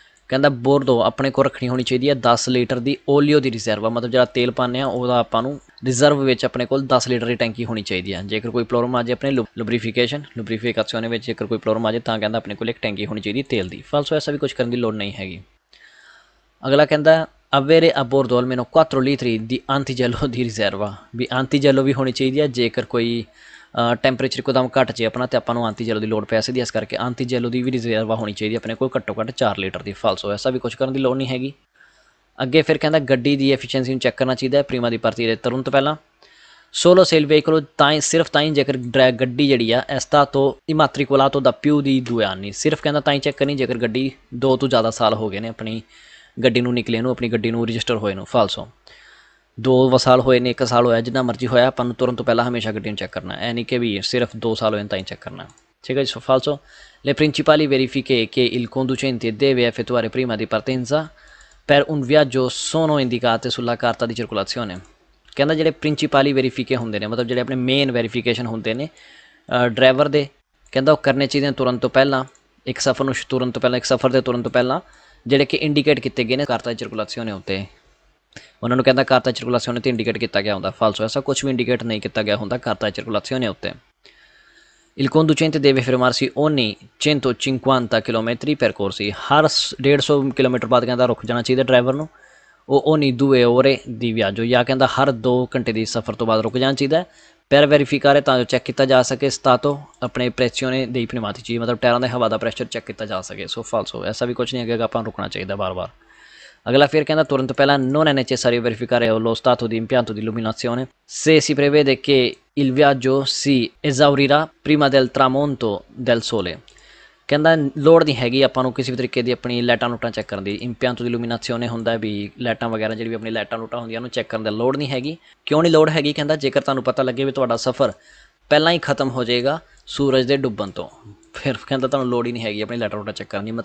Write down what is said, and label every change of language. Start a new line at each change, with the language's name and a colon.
Punjabi: ਕਹਿੰਦਾ ਬੋਰਡੋ ਆਪਣੇ ਕੋਲ ਰੱਖਣੀ ਹੋਣੀ ਚਾਹੀਦੀ ਹੈ 10 ਲੀਟਰ ਦੀ ਓਲੀਓ ਦੀ ਰਿਜ਼ਰਵ ਆ, ਮਤਲਬ ਜਿਹੜਾ ਤੇਲ ਪਾਉਂਦੇ ਆ ਉਹਦਾ ਆਪਾਂ ਨੂੰ ਰਿਜ਼ਰਵ ਵਿੱਚ ਆਪਣੇ ਕੋਲ 10 ਲੀਟਰ ਦੀ ਟੈਂਕੀ ਹੋਣੀ ਚਾਹੀਦੀ ਹੈ। ਜੇਕਰ ਕੋਈ ਪ੍ਰੋਬਲਮ ਆ ਜਾਏ ਆਪਣੇ ਲੁਬਰੀਫਿਕੇਸ਼ਨ ਵਿੱਚ ਜੇਕਰ ਕੋਈ ਪ੍ਰੋਬਲਮ ਆ ਜਾਏ ਤਾਂ ਕਹਿੰਦਾ ਆਪਣੇ ਕੋਲ ਇੱਕ ਟੈਂਕੀ ਹੋਣੀ ਚਾਹੀਦੀ ਤੇਲ ਦੀ। ਫਾਲਸੋ ਐਸਾ ਵੀ ਕੁਝ ਕਰਨ ਦੀ ਲੋੜ ਨਹੀਂ ਹੈਗੀ। ਅਗਲਾ ਕਹਿੰਦਾ
Italian: avere a bordo almeno 4 litri di antigello di riserva,
Punjabi: we antigello ਵੀ ਹੋਣੀ ਚਾਹੀਦੀ ਹੈ। ਜੇਕਰ ਕੋਈ ਟੈਂਪਰੇਚਰ ਇੱਕਦਮ ਘੱਟ ਜੇ ਆਪਣਾ ਤੇ ਆਪਾਂ ਨੂੰ antigello ਦੀ ਲੋੜ ਪੈ ਸਕਦੀ ਹੈ, ਇਸ ਕਰਕੇ antigello ਦੀ ਵੀ ਰਿਜ਼ਰਵਾ ਹੋਣੀ ਚਾਹੀਦੀ ਆਪਣੇ ਕੋਲ ਘੱਟੋ ਘੱਟ 4 ਲੀਟਰ ਦੀ। ਫਾਲਸੋ ਐਸਾ ਵੀ ਕੁਝ ਕਰਨ ਦੀ ਲੋੜ ਨਹੀਂ ਹੈਗੀ। ਅੱਗੇ ਫਿਰ ਕਹਿੰਦਾ ਗੱਡੀ ਦੀ ਐਫੀਸ਼ੀਐਂਸੀ ਨੂੰ ਚੈੱਕ ਕਰਨਾ ਚਾਹੀਦਾ ਹੈ ਪ੍ਰੀਮਾ ਦੀ ਭਰਤੀ ਦੇ ਤੁਰੰਤ ਪਹਿਲਾਂ।
Italian: ਸੋਲੋ ਸੇਲ ਵਹੀਕਲ
Punjabi: ਸਿਰਫ ਤਾਂ ਹੀ ਜੇਕਰ ਗੱਡੀ ਜਿਹੜੀ ਆ
Italian: ਐਸਟਾਤੋ ਇਮਾਤਰੀਕੁਲਾਤੋ ਦਾ ਪਿਊ ਦੀ 2 anni,
Punjabi: ਸਿਰਫ ਕਹਿੰਦਾ ਤਾਂ ਹੀ ਚੈੱਕ ਕਰਨੀ ਜੇਕਰ ਗੱਡੀ 2 ਤੋਂ ਜ਼ਿਆਦਾ ਸਾਲ ਹੋ ਗਏ ਨੇ ਆਪਣੀ ਗੱਡੀ ਨੂੰ ਨਿਕਲੇ ਨੂੰ, ਆਪਣੀ ਗੱਡੀ ਨੂੰ ਰਜਿਸਟਰ ਹੋਏ ਨੂੰ। ਫਾਲਸੋ 2 ਸਾਲ ਹੋਏ ਨੇ, 1 ਸਾਲ ਹੋਇਆ, ਜਿੰਨਾ ਮਰਜ਼ੀ ਹੋਇਆ, ਆਪਾਂ ਨੂੰ ਤੁਰੰਤ ਤੋਂ ਪਹਿਲਾਂ ਹਮੇਸ਼ਾ ਗੱਡੀ ਨੂੰ ਚੈੱਕ ਕਰਨਾ, ਇਹ ਨਹੀਂ ਕਿ ਵੀ ਸਿਰਫ 2 ਸਾਲ ਹੋਏ ਤਾਂ ਹੀ ਚੈੱਕ ਕਰਨਾ, ਠੀਕ ਹੈ ਜੀ।
Italian: ਫਾਲਸੋ le principali verifiche che il conducente deve effettuare prima di partenza per un viaggio sono indicate sulla carta di circolazione।
Punjabi: ਕਹਿੰਦਾ ਜਿਹੜੇ ਪ੍ਰਿੰਸੀਪਲੀ ਵੈਰੀਫਿਕੇ ਹੁੰਦੇ ਨੇ, ਮਤਲਬ ਜਿਹੜੇ ਆਪਣੇ ਮੇਨ ਵੈਰੀਫਿਕੇਸ਼ਨ ਹੁੰਦੇ ਨੇ ਡਰਾਈਵਰ ਦੇ, ਕਹਿੰਦਾ ਉਹ ਕਰਨੇ ਚਾਹੀਦੇ ਤੁਰੰਤ ਤੋਂ ਪਹਿਲਾਂ, ਇੱਕ ਸਫ਼ਰ ਨੂੰ ਤੁਰੰਤ ਤੋਂ ਪਹਿਲਾਂ, ਇੱਕ ਸਫ਼ਰ ਦੇ ਤੁਰੰਤ ਤੋਂ ਪਹਿਲਾਂ, ਜਿਹੜੇ ਕਿ ਇੰਡੀਕੇਟ ਕੀਤੇ ਗਏ ਨੇ ਕਾਰਤਾ ਚਿਰਕੁਲਾਸੀਓਨੇ ਉੱਤੇ। ਉਹਨਾਂ ਨੂੰ ਕਹਿੰਦਾ ਕਾਰਤਾ ਚਿਰਕੁਲਾਸੀਓਨੇ 'ਤੇ ਇੰਡੀਕੇਟ ਕੀਤਾ ਗਿਆ ਹੁੰਦਾ। ਫਾਲਸੋ ਐਸਾ ਕੁਝ ਵੀ ਇੰਡੀਕੇਟ ਨਹੀਂ ਕੀਤਾ ਗਿਆ ਹੁੰਦਾ ਕਾਰਤਾ ਚਿਰਕੁਲਾਸੀਓਨੇ ਉੱਤੇ।
Italian: Il conducente deve fermarsi ogni 150 km percorsi,
Punjabi: ਹਰ 150 ਕਿਲੋਮੀਟਰ ਬਾਅਦ ਕਹਿੰਦਾ ਰੁਕ ਜਾਣਾ ਚਾਹੀਦਾ ਡਰਾਈਵਰ ਨੂੰ। ਉਹ
Italian: ogni 2 ore di viaggio,
Punjabi: ਜਾਂ ਕਹਿੰਦਾ ਹਰ 2 ਘੰਟੇ ਦੀ ਸਫ਼ਰ ਤੋਂ ਬਾਅਦ ਰੁਕ ਜਾਣਾ ਚਾਹੀਦਾ।
Italian: per verificare
Punjabi: ਤਾਂ ਜੋ ਚੈੱਕ ਕੀਤਾ ਜਾ ਸਕੇ stato ਆਪਣੇ
Italian: pressione dei pneumatici,
Punjabi: ਮਤਲਬ ਟਾਇਰਾਂ ਦੇ ਹਵਾ ਦਾ ਪ੍ਰੈਸ਼ਰ ਚੈੱਕ ਕੀਤਾ ਜਾ ਸਕੇ। ਸੋ ਫਾਲਸੋ ਐਸਾ ਵੀ ਕੁਝ ਨਹੀਂ ਹੈਗਾ, ਆਪਾਂ ਰੁਕਣਾ ਚਾਹੀਦਾ ਵਾਰ-ਵਾਰ। ਅਗਲਾ ਫਿਰ ਕਹਿੰਦਾ ਤੁਰੰਤ ਪਹਿਲਾਂ
Italian: non è necessario verificare lo stato di impianto di illuminazione se si prevede che il viaggio si esaurirà prima del tramonto del sole।
Punjabi: ਕਹਿੰਦਾ ਲੋੜ ਨਹੀਂ ਹੈਗੀ ਆਪਾਂ ਨੂੰ ਕਿਸੇ ਵੀ ਤਰੀਕੇ ਦੀ ਆਪਣੀ ਲਾਈਟਾਂ ਲੂਟਾਂ ਚੈੱਕ ਕਰਨ ਦੀ।
Italian: ਇੰਪਿਆਂਤੋ ਦੀ ਇਲੂਮੀਨਾਸੀਓਨੇ
Punjabi: ਹੁੰਦਾ ਵੀ ਲਾਈਟਾਂ ਵਗੈਰਾ ਜਿਹੜੀ ਵੀ ਆਪਣੀ ਲਾਈਟਾਂ ਲੂਟਾਂ ਹੁੰਦੀਆਂ ਉਹਨੂੰ ਚੈੱਕ ਕਰਨ ਦੀ ਲੋੜ ਨਹੀਂ ਹੈਗੀ। ਕਿਉਂ ਨਹੀਂ ਲੋੜ ਹੈਗੀ? ਕਹਿੰਦਾ ਜੇਕਰ ਤੁਹਾਨੂੰ ਪਤਾ ਲੱਗੇ ਵੀ ਤੁਹਾਡਾ ਸਫ਼ਰ ਪਹਿਲਾਂ ਹੀ ਖਤਮ ਹੋ ਜਾਏਗਾ ਸੂਰਜ ਦੇ ਡੁੱਬਣ ਤੋਂ, ਫਿਰ ਕਹਿੰਦਾ ਤੁਹਾਨੂੰ ਲੋੜ ਹੀ ਨਹੀਂ ਹੈਗੀ ਆਪਣੀ ਲਾਈਟਾਂ ਲੂਟਾਂ ਚੈੱਕ ਕਰਨ ਦੀ।